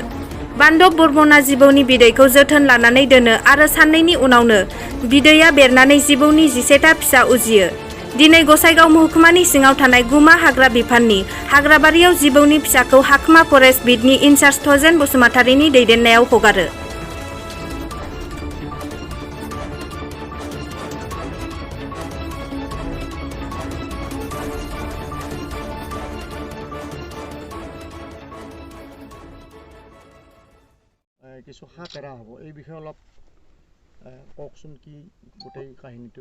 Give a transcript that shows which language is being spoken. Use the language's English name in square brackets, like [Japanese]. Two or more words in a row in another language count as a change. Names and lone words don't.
[Bodo] बान्दब बर्मनआ जिबौनि बिदैखौ जोथोन लानानै दोनो आरो साननैनि उनावनो बिदैया बेरनानै जिबौनि 11था फिसा उजियो। दिनै गसाइगाव महकुमानि सिङाव थानाय गुमा हाग्रा बिफाननि हाग्राबारियाव जिबौनि फिसाखौ हाखमा फरेस्ट बिटनि इनचार्ज थजेन बसुमतारीनि दैदेननायाव हगारो। [Assamese] কিছু হাত এৰা হ'ব এই বিষয়ে অলপ কওকচোন কি গোটেই কাহিনীটো।